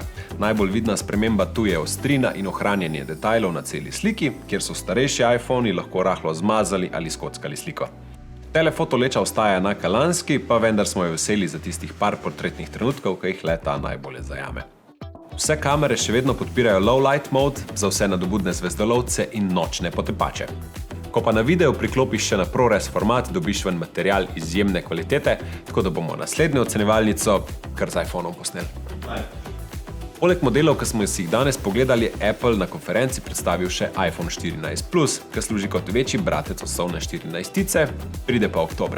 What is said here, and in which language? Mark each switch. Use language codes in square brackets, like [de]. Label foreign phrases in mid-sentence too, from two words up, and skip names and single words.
[sl] Najbolj vidna sprememba tu je ostrina in ohranjanje detajlov na celi sliki, kjer so starejši iPhoni lahko rahlo zmazali ali skockali sliko. Telefoto leča ostaja enaka lanski, pa vendar smo jo veseli za tistih par portretnih trenutkov, ki jih leta najbolje zajame. Vse kamere še vedno podpirajo [en] low light mode [sl] za vse nadobudne zvezdolovce in nočne potepače. Ko pa na video priklopiš še na ProRes format, dobiš ven material izjemne kvalitete, tako da bomo naslednjo ocenjevalnico kar z iPhoneom posneli. Poleg modelov, ki smo si jih danes pogledali, je Apple na konferenci predstavil še iPhone 14 Plus, ki služi kot večji bratec osnovne 14-tice, pride pa oktobra.